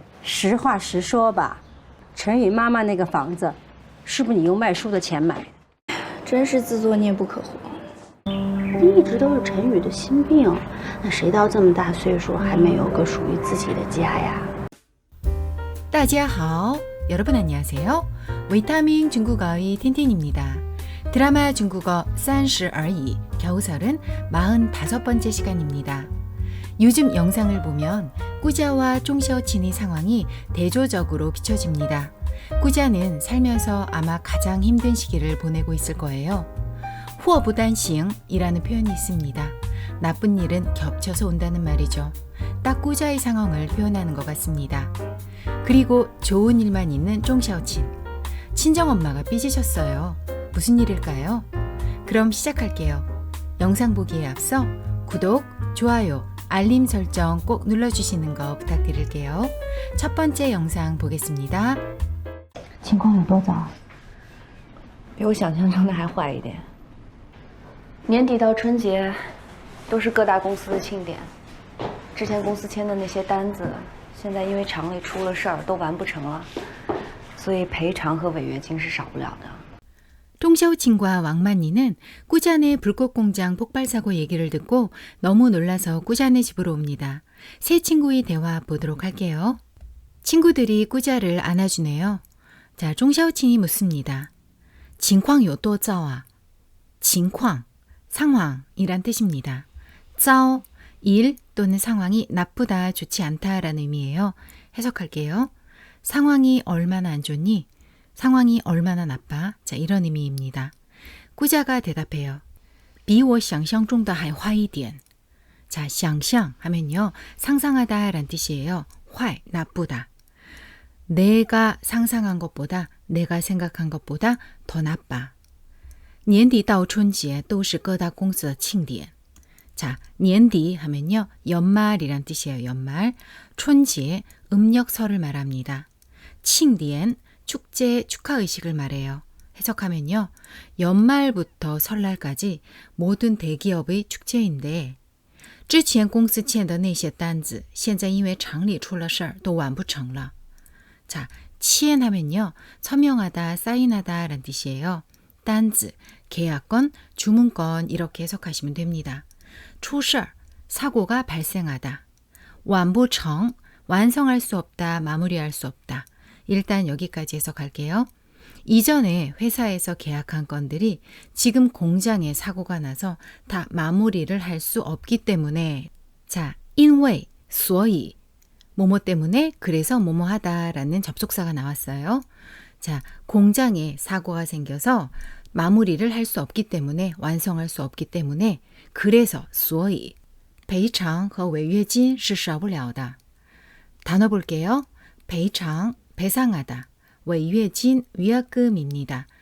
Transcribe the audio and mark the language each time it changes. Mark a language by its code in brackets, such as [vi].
[zh] 实话实说吧，陈宇妈妈那个房子，是不是你用卖书的钱买的？真是自作孽不可活。一直都是陈宇的心病，那谁到这么大岁数还没有个属于自己的家呀？大家好, [ko] 여러분 안녕하세요. 위타민 중국어의 틴틴입니다. 드라마 중국어 30而已, 겨우설은 45번째 시간입니다. 요즘 영상을 보면 꾸자와 쫑샤오친의 상황이 대조적으로 비춰집니다. 꾸자는 살면서 아마 가장 힘든 시기를 보내고 있을 거예요. 후어부단싱이라는 표현이 있습니다. 나쁜 일은 겹쳐서 온다는 말이죠. 딱 꾸자의 상황을 표현하는 것 같습니다. 그리고 좋은 일만 있는 쫑샤오친. 친정엄마가 삐지셨어요. 무슨 일일까요? 그럼 시작할게요. 영상 보기에 앞서 구독, 좋아요, 알림 설정 꼭 눌러주시는 거 부탁드릴게요. 첫 번째 영상 보겠습니다. [zh] 情况有多糟？比我想象中的还坏一点。年底到春节，都是各大公司的庆典。之前公司签的那些单子，现在因为厂里出了事儿，都完不成了，所以赔偿和违约金是少不了的。 [ko] 쫑샤오친과 왕만리는 꾸자네 불꽃 공장 폭발 사고 얘기를 듣고 너무 놀라서 꾸자네 집으로 옵니다. 세 친구의 대화 보도록 할게요. 친구들이 꾸자를 안아주네요. 자, 쫑샤오친이 묻습니다. [zh] 情况有多糟啊? [ko] 情况, 상황이란 뜻입니다. 糟, 일 또는 상황이 나쁘다, 좋지 않다라는 의미예요. 해석할게요. 상황이 얼마나 안 좋니? 상황이 얼마나 나빠? 자, 이런 의미입니다. 꾸자가 대답해요. [zh] 比我想象中的还坏一点. [ko] 자, 想象 하면요. 상상하다 란 뜻이에요. 坏, 나쁘다. 내가 상상한 것보다, 내가 생각한 것보다 더 나빠. [zh] 年底到春节都是各大公司的庆典. [ko] 자, 年底 하면요. 연말이란 뜻이에요. 연말. 春节, 음력설을 말합니다. 庆典, 축제, 축하의식을 말해요. 해석하면요. 연말부터 설날까지 모든 대기업의 축제인데 [zh] 之前公司签的那些单子现在因为厂里出了事儿都完不成了. [ko] 자, 签 하면요. 서명하다, 사인하다 란 뜻이에요. 단즈, 계약건, 주문건 이렇게 해석하시면 됩니다. 出事儿, 사고가 발생하다. 完不成, 완성할 수 없다, 마무리할 수 없다. 일단 여기까지 해석할게요. 이전에 회사에서 계약한 건들이 지금 공장에 사고가 나서 다 마무리를 할 수 없기 때문에 자, 因为, 所以, 뭐뭐 때문에 그래서 뭐뭐 하다라는 접속사가 나왔어요. 자, 공장에 사고가 생겨서 마무리를 할 수 없기 때문에 완성할 수 없기 때문에 그래서 [zh] 所以赔偿和违约金是少不了的. [ko] 단어 볼게요. 赔偿 배상하다, 违约金 위약금입니다.